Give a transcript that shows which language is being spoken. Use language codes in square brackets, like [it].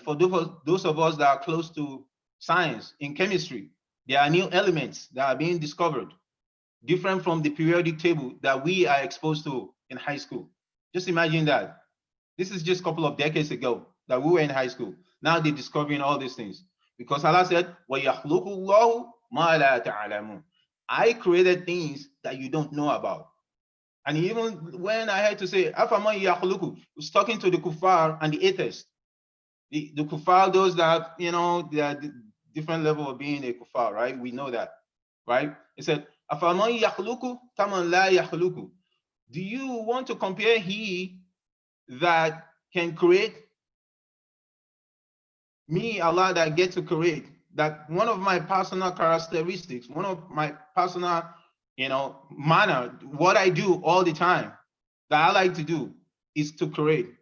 [en] For those of us that are close to science, in chemistry, there are new elements that are being discovered, different from the periodic table that we are exposed to in high school. Just imagine that. This is just a couple of decades ago that we were in high school. Now they're discovering all these things. Because Allah said, [ar] وَيَخْلُقُ اللَّهُ مَا لَا تَعْلَمُونَ. [en] I created things that you don't know about. And even when I had to say, [ar] أَفَمَنْ يَخْلُقُ, [en] was talking to the kuffar and the atheists. The kuffar, those that, they are the different level of being a kuffar, right? We know that, right? He said, [ar] أَفَمَنْ يَخْلُقُ كَمَنْ لَا يَخْلُقُ. [en] Do you want to compare he that can create, me, Allah, that get to create, that one of my personal characteristics, one of my personal, manner, what I do all the time, that I like to do, is to create.